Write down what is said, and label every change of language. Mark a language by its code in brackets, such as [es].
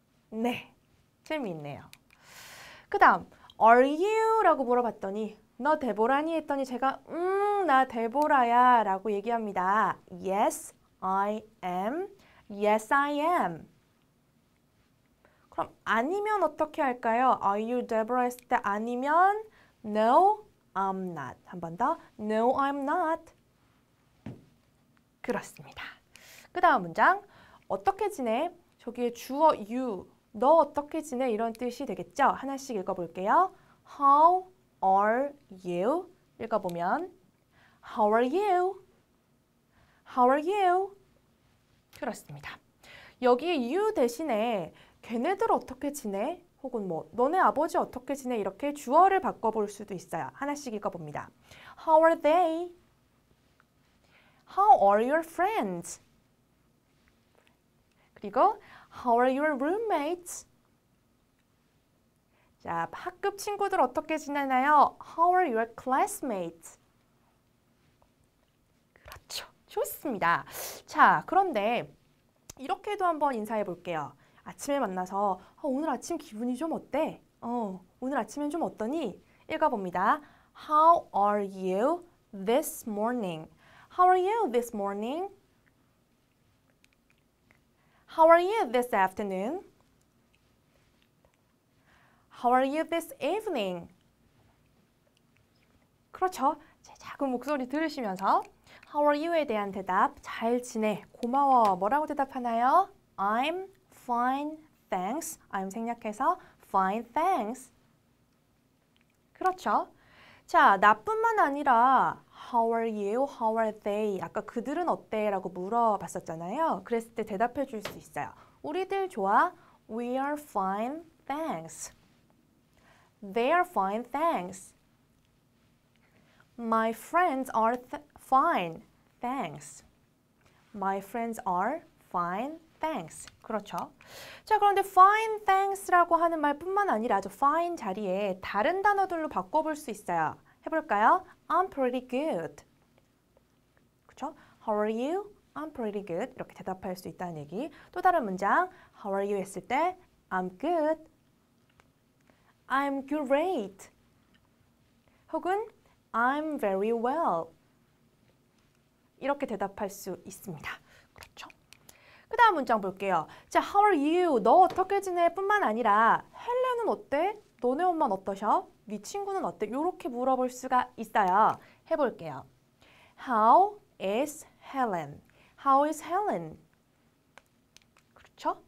[ko] 네, 재미있네요. 그 다음, [en] Are you? [ko] 라고 물어봤더니 너 데보라니? 했더니 제가 나 데보라야 라고 얘기합니다. [en] Yes, I am. Yes, I am. [ko] 그럼 아니면 어떻게 할까요? [en] Are you Deborah [ko] 했을 때 아니면 [en] No, I'm not. [ko] 한 번 더. [en] No, I'm not. [ko] 그렇습니다. 그 다음 문장. 어떻게 지내? 저기에 주어 you. 너 어떻게 지내? 이런 뜻이 되겠죠? 하나씩 읽어볼게요. [en] How are you? [ko] 읽어보면 [en] How are you? How are you? [ko] 그렇습니다. 여기 you 대신에 걔네들 어떻게 지내? 혹은 뭐 너네 아버지 어떻게 지내? 이렇게 주어를 바꿔볼 수도 있어요. 하나씩 읽어봅니다. [en] How are they? How are your friends? [ko] 그리고 [en] How are your roommates? [ko] 자, 학급 친구들 어떻게 지내나요? [en] How are your classmates? [ko] 그렇죠. 좋습니다. 자, 그런데 이렇게도 한번 인사해 볼게요. 아침에 만나서 오늘 아침 기분이 좀 어때? 오늘 아침엔 좀 어떠니? 읽어봅니다. [en] How are you this morning? How are you this morning? How are you this afternoon? How are you this evening? [ko] 그렇죠. 제 작은 목소리 들으시면서 [en] How are you [ko] 에 대한 대답, 잘 지내, 고마워, 뭐라고 대답하나요? [en] I'm fine, thanks. I'm [ko] 생략해서 [en] fine, thanks. [ko] 그렇죠. 자, 나뿐만 아니라 [en] How are you? How are they? [ko] 아까 그들은 어때? 라고 물어봤었잖아요. 그랬을 때 대답해 줄 수 있어요. 우리들 좋아? [en] We are fine, thanks. They are fine, thanks. My friends are fine, thanks. My friends are fine, thanks. [ko] 그렇죠. 자, 그런데 fine, thanks라고 하는 말뿐만 아니라 저 fine 자리에 다른 단어들로 바꿔볼 수 있어요. 해볼까요? [en] I'm pretty good. [ko] 그렇죠? [en] How are you? I'm pretty good. [ko] 이렇게 대답할 수 있다는 얘기. 또 다른 문장, [en] How are you [ko] 했을 때 [en] I'm good. I'm great. [ko] 혹은 [en] I'm very well. [ko] 이렇게 대답할 수 있습니다. 그렇죠? 그 다음 문장 볼게요. 자, [en] How are you? [ko] 너 어떻게 지내? 뿐만 아니라 헬렌은 어때? 너네 엄마는 어떠셔? 네 친구는 어때? 이렇게 물어볼 수가 있어요. 해볼게요. [en] How is Helen? How is Helen? [ko] 그렇죠?